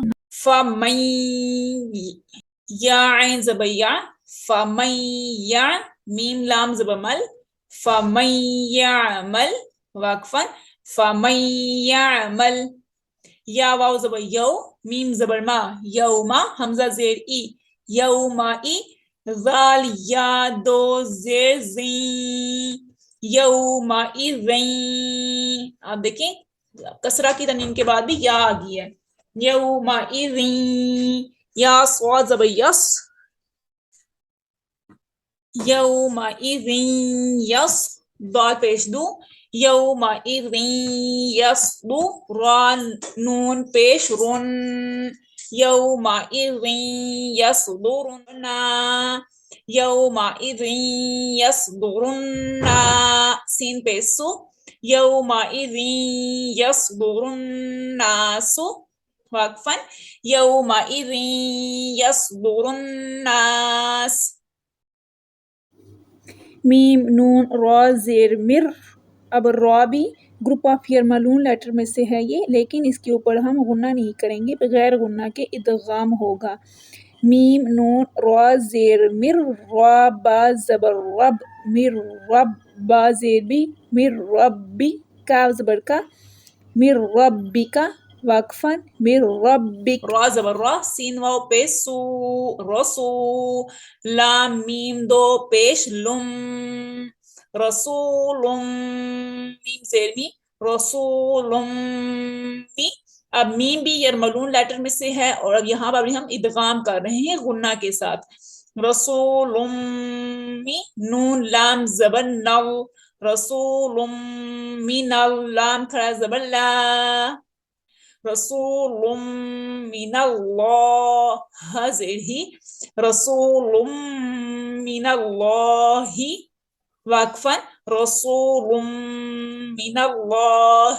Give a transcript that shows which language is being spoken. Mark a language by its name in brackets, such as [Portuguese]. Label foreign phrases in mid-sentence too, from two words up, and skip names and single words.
[Arabic] فَمَن یا عین زبر یا، فَمَن یا، میم لام زبر مل، فَمَن یعمل، واقفاً فَمَن یعمل. یا واو زبر یو، میم زبر ما، یوما، حمزہ زیر ای، یوما ای، ذال یا دو زیر زین، یوما ای زین. [Urdu] آپ دیکھیں کسرہ کی تنوین کے بعد بھی یا آ گئی ہے. [Arabic] یومئذ، یا صاد زبر یس، یومئذ یس، ضاد پیش دو، یومئذ یصدو، را نون پیش رن، یومئذ یصدرن، یومئذ یصدرن، سین پیش سو، یومئذ یصدر الناس، واقفاً یومئذ یصدر الناس. میم نون را زیر مر. [Urdu] اب را بھی [English] group of [Urdu] یرملون لیٹر میں سے ہے یہ، لیکن اس کے اوپر ہم غنہ نہیں کریں گے، بغیر غنہ کے ادغام ہوگا. [Arabic] میم نون را زیر مر، را با زبر رب، مر رب، با زیر بی، مر ربی، کاف زبر کا، مر ربک، واقفاً مر ربک. را زبر را، سین واو پیش سو، رسو، لام میم دو پیش لم، رسول، میم زیر می، رسول می. [Urdu] اب میم بھی یرملون لیٹر میں سے ہے، اور اب یہاں پر بھی ہم ادغام کر رہے ہیں غنہ کے ساتھ. [Arabic] رسول می، نون لام زبر نو، رسول من لام کھڑا زبر لا، رسول من اللہ، زیر ہی، رسول من اللہ، واقفاً رسول من اللہ.